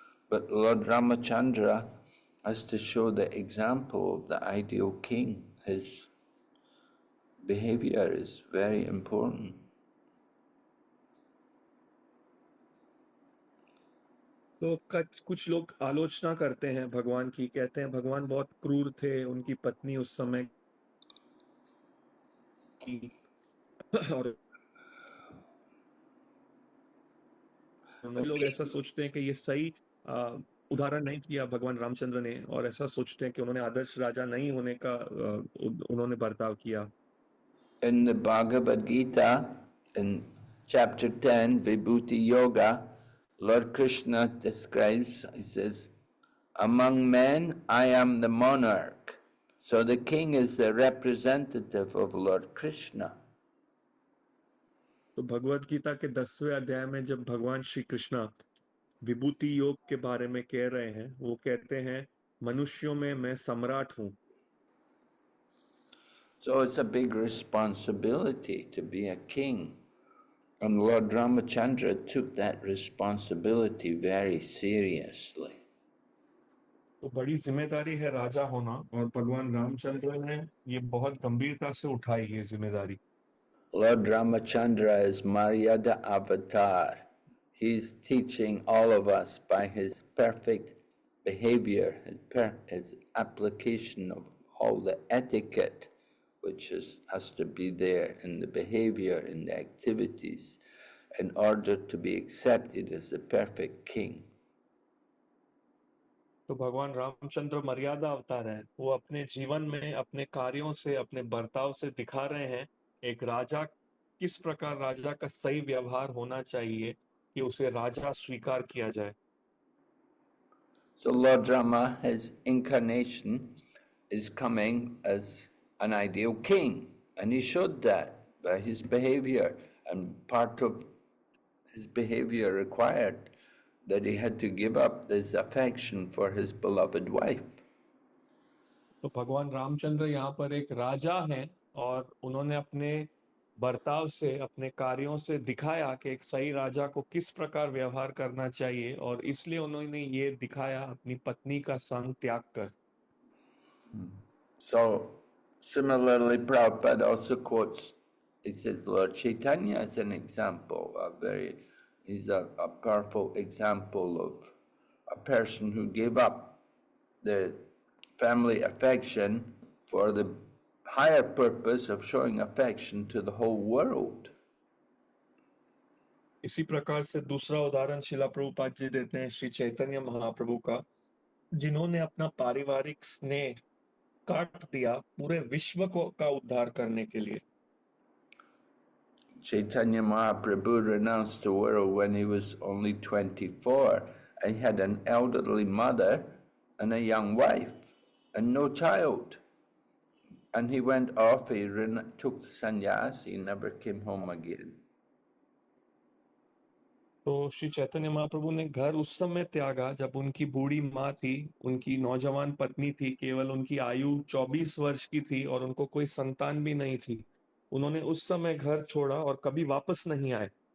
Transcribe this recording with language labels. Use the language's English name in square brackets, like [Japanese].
[English] But Lord Ramachandra has to show the example of the ideal king. His behavior is very important. [Hindi] तो कुछ लोग आलोचना करते हैं भगवान की, कहते हैं भगवान बहुत क्रूर थे, उनकी पत्नी उस समय की और लोग ऐसा सोचते हैं कि ये सही उदाहरण नहीं किया भगवान रामचंद्र ने, और ऐसा सोचते हैं कि उन्होंने आदर्श राजा नहीं होने का उन्होंने बर्ताव किया। [English] In the Bhagavad Gita, in chapter 10, Vibhuti Yoga, Lord Krishna describes, he says, among men I am the monarch. So the king is the representative of Lord Krishna. [Hindi] तो भगवत गीता के 10वें अध्याय में जब भगवान श्री कृष्ण विभूति योग के बारे में कह रहे हैं, वो कहते हैं मनुष्यों में मैं सम्राट हूं। [English] So it's a big responsibility to be a king. And Lord Ramachandra took that responsibility very seriously. [Hindi] तो बड़ी जिम्मेदारी है राजा होना, और भगवान रामचंद्र ने ये बहुत गंभीरता से उठाई ये जिम्मेदारी। [English] Lord Ramachandra is Maryada Avatar. He's teaching all of us by his perfect behavior, his application of all the etiquette which has to be there in the behavior, in the activities, in order to be accepted as the perfect king. [Hindi] तो भगवान रामचंद्र मर्यादा अवतार है, वो अपने जीवन में अपने कार्यों से, अपने बर्ताव से दिखा रहे हैं एक राजा किस प्रकार राजा का सही व्यवहार होना चाहिए कि उसे राजा स्वीकार किया जाए। [English] So Lord Rama, his incarnation, is coming as an ideal king, and he showed that by his behavior, and part of his behavior required that he had to give up this affection for his beloved wife. [Hindi] तो भगवान रामचंद्र यहाँ पर एक राजा हैं और उन्होंने अपने बर्ताव से, अपने कार्यों से दिखाया कि एक सही राजा को किस प्रकार व्यवहार करना चाहिए, और इसलिए उन्होंने ये दिखाया अपनी पत्नी का संग त्याग कर। [English] So, similarly, Prabhupada also quotes, he says, Lord Chaitanya as an example, he's a powerful example of a person who gave up the family affection for the higher purpose of showing affection to the whole world. [Hindi] इसी प्रकार से दूसरा उदाहरण शिला प्रभुपाद जी देते हैं श्री चैतन्य महाप्रभु का, जिन्होंने अपना पारिवारिक स्नेह काट दिया पूरे विश्व को का उद्धार करने के लिए। [English] Chaitanya Mahaprabhu renounced the world when he was only 24. And he had an elderly mother and a young wife and no child. And he went off, he took sannyas, he never came home again. [Hindi] तो श्री चैतन्य महाप्रभु ने घर उस समय त्यागा जब उनकी बूढ़ी माँ थी, उनकी नौजवान पत्नी थी, केवल उनकी आयु 24 वर्ष की थी और उनको कोई संतान भी नहीं थी। उन्होंने उस समय घर छोड़ा और कभी वापस नहीं आए।